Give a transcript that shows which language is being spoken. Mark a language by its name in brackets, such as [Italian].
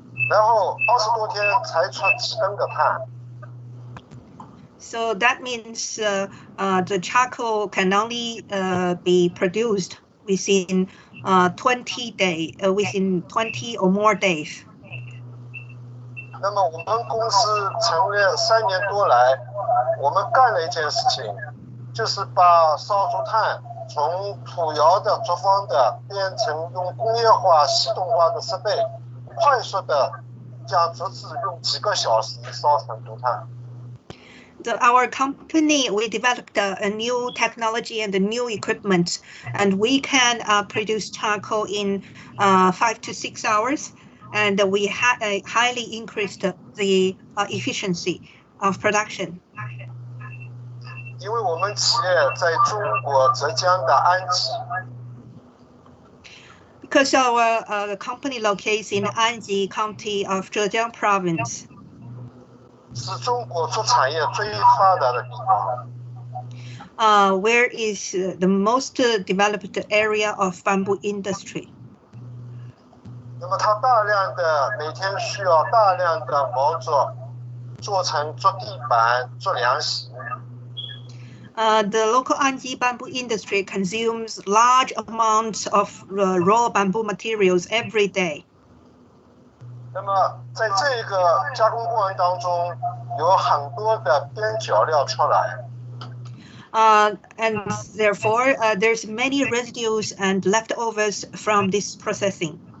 [Chinese] 然后20多天才出几根的炭。 [English] So that means the charcoal can only be produced within 20 or more days. [Chinese] 那么我们公司成立3年多来，我们干了一件事情，就是把烧竹炭从土窑的作坊的变成用工业化、系统化的设备，快速的将竹子用几个小时烧成竹炭。 [English] Our company, we developed a new technology and a new equipment, and we can produce charcoal in 5 to 6 hours, and we highly increased the efficiency of production. [Chinese] 因为我们企业在中国浙江的安吉。 [English] Because our company locates in Anji County of Zhejiang Province. [Chinese] 是中国竹产业最发达的地方。 [English] Where is the most developed area of bamboo industry? [Chinese] 那么它大量的每天需要大量的毛竹做成竹地板、竹凉席。 [English] The local Anji bamboo industry consumes large amounts of raw bamboo materials every day. [Chinese] 那么在这个加工过程当中，有很多的边角料出来。 [English] And therefore, there's many residues and leftovers from this processing.